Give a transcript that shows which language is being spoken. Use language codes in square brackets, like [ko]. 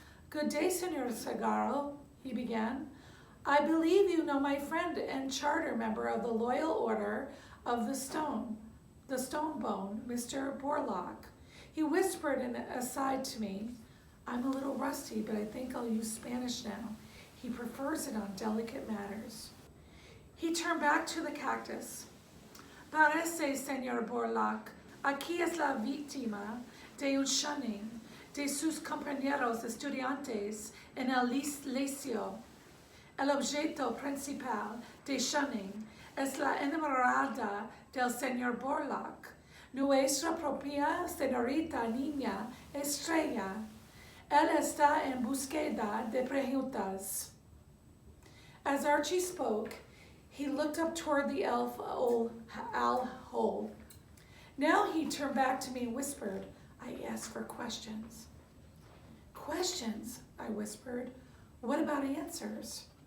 [en] Good day, Senor Sagaro, he began. I believe you know my friend and charter member of the Loyal Order of the Stone Bone, Mr. Borlaug. He whispered an aside to me. I'm a little rusty, but I think I'll use Spanish now. He prefers it on delicate matters. He turned back to the cactus. [es] Parece, Senor Borlaug, aquí es la víctima de un shunning de sus compañeros estudiantes en el liceo. El objeto principal de shunning es la enamorada del señor Borlaug, nuestra propia señorita niña estrella. Él está en búsqueda de preguntas. [en] As Archie spoke, he looked up toward the owl hole. Now he turned back to me and whispered, I asked for questions. Questions, I whispered. What about answers?